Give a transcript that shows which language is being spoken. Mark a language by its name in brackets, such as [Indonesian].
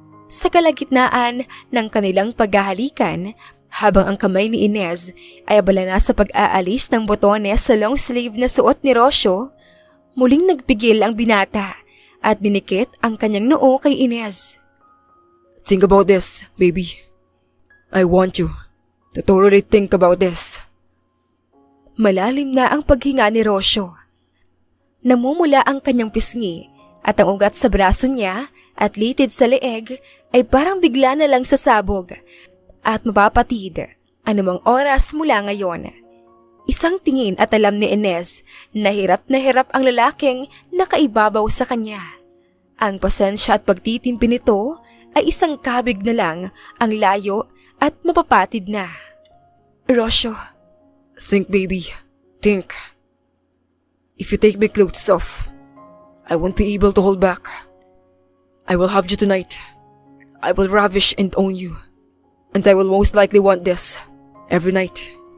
[Filipino] Sa kalagitnaan ng kanilang paghahalikan, habang ang kamay ni Inez ay abala na sa pag-aalis ng botones sa long sleeve na suot ni Rocio, muling nagpigil ang binata at dinikit ang kanyang noo kay Inez. [English] Think about this, baby. I want you to totally think about this. [Filipino] Malalim na ang paghinga ni Rocio. Namumula ang kanyang pisngi at ang ugat sa braso niya at litid sa leeg ay parang bigla na lang sasabog at mapapatid anumang oras mula ngayon. Isang tingin at alam ni Inez na hirap ang lalaking nakaibabaw sa kanya. Ang pasensya at pagtitimpi nito ay isang kabig na lang ang layo at mapapatid na. Rosyo, [English] Think, baby. Think. If you take my clothes off, I won't be able to hold back. I will have you tonight. I will ravish and own you. And I will most likely want this every night.